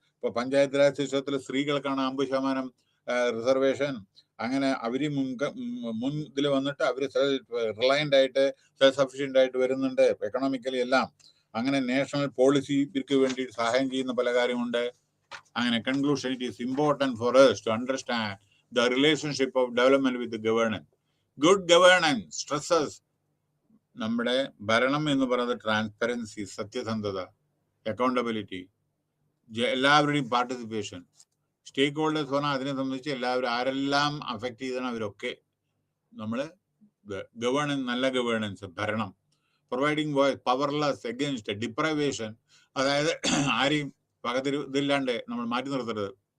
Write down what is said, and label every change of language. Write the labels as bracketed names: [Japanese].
[Malayalam] ഇപ്പൊ പഞ്ചായത്ത് രാജ് സിസ്റ്റത്തിൽ സ്ത്രീകൾക്കാണ് 50% റിസർവേഷൻ. അങ്ങനെ അവര് മുൻപിൽ വന്നിട്ട് അവര് റിലയന്റ് ആയിട്ട് സെൽഫ് സഫിഷ്യന്റ് ആയിട്ട് വരുന്നുണ്ട് എക്കണോമിക്കലി എല്ലാം. അങ്ങനെ നാഷണൽ പോളിസിക്ക് വേണ്ടി സഹായം ചെയ്യുന്ന പല കാര്യമുണ്ട്. [English] അങ്ങനെ conclusion, it is important for us to understand the relationship of development with the governance. Good governance stresses [Malayalam] നമ്മുടെ ഭരണം എന്ന് പറയുന്നത് ട്രാൻസ്പെറൻസി, സത്യസന്ധത, അക്കൗണ്ടബിലിറ്റി, എല്ലാവരുടെയും പാർട്ടിസിപ്പേഷൻ, സ്റ്റേക്ക് ഹോൾഡേഴ്സ് പറഞ്ഞാൽ അതിനെ സംബന്ധിച്ച് എല്ലാവരും ആരെല്ലാം അഫക്റ്റ് ചെയ്താണ് അവരൊക്കെ നമ്മൾ ഗവേണൻസ്, നല്ല ഗവേണൻസ്, ഭരണം, [English] providing voice, powerless against deprivation, [Malayalam] അതായത് ആരെയും ഇതില്ലാണ്ട് നമ്മൾ മാറ്റി നിർത്തരുത്.